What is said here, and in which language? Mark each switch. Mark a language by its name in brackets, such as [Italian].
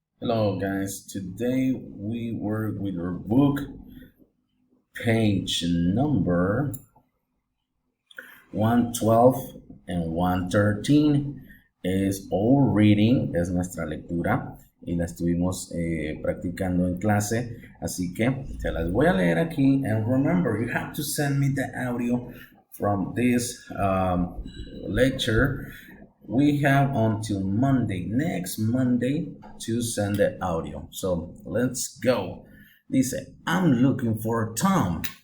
[English] Hello guys, today we work with our book, page number 112 and 113. [Spanish] Es [English] our reading, [Spanish] es nuestra lectura y la estuvimos practicando en clase, así que se las voy a leer aquí. [English] And remember, you have to send me the audio from this lecture. We have until Monday, next Monday, to send the audio. So let's go. Dice, I'm looking for Tom.